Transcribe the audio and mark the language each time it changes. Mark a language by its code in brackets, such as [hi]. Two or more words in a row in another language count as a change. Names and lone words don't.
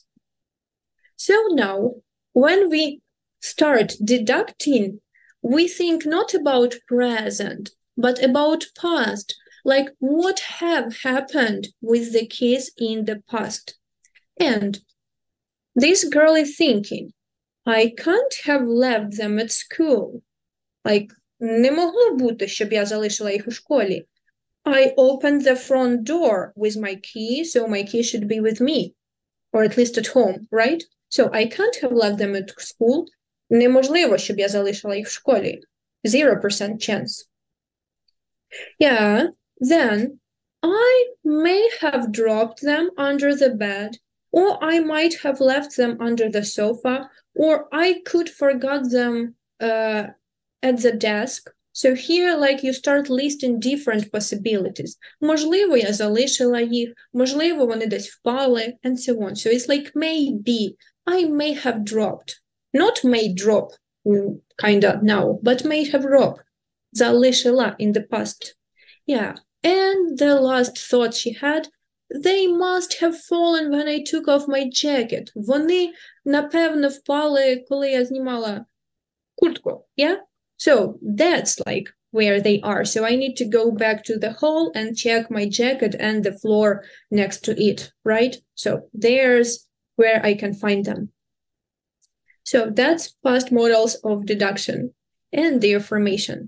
[en] So now, when we start deducting, we think not about present, but about past. like what have happened with the kids in the past. And this girl is thinking, I can't have left them at school. Like, [uk] не могло бути, щоб я залишила їх у школі. [en] I opened the front door with my key, so my key should be with me, or at least at home, right? So I can't have left them at school. [uk] Неможливо, щоб я залишила їх в школі. [en] 0% chance. Yeah, then I may have dropped them under the bed, or I might have left them under the sofa, or I could forgot them at the desk. So here, like, you start listing different possibilities. [uk] Можливо, я залишила їх, можливо, вони десь впали, [en] and so on. So it's like maybe, I may have dropped. Not may drop, kind of now, but may have dropped. Залишила in the past. Yeah. And the last thought she had, they must have fallen when I took off my jacket. [uk] Вони, напевно, впали, коли я знімала куртку. [en] Yeah? So that's like where they are. So I need to go back to the hall and check my jacket and the floor next to it, right? So there's where I can find them. So that's past modals of deduction and their formation.